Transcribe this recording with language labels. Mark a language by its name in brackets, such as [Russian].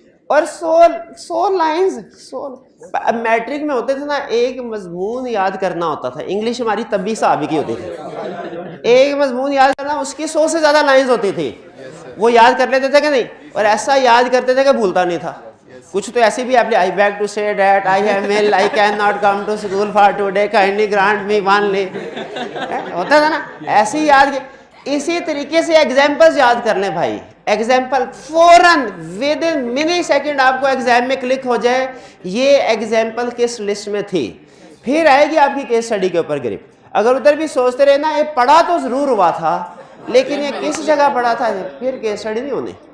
[Urdu] اور 100 lines matric میں ہوتے تھے نا, ایک مضمون یاد کرنا ہوتا تھا. انگلش ہماری تبھی صحابی کی ہوتی تھی, ایک مضمون یاد کرنا اس کی 100 سے زیادہ لائنز ہوتی تھی, وہ یاد کر لیتے تھے کہ نہیں, اور ایسا یاد کرتے تھے کہ بھولتا نہیں تھا. کچھ تو ایسی بھی آپ نے, [English] I beg to say that I am ill, I cannot come to school for today, kindly grant me one leave. [Urdu] ہوتا تھا نا ایسے ہی یاد. اسی طریقے سے ایگزامپلز یاد کر لیں بھائی, ایگزامپل فوراً [English] within mini second [Urdu] آپ کو ایگزام میں کلک ہو جائے یہ ایگزامپل کس لسٹ میں تھی, پھر آئے گی آپ کی کیس اسٹڈی کے اوپر گرپ. اگر ادھر بھی سوچتے رہے نا یہ پڑھا تو ضرور ہوا تھا لیکن یہ کس جگہ پڑھا تھا, پھر کیس اسٹڈی نہیں ہونی.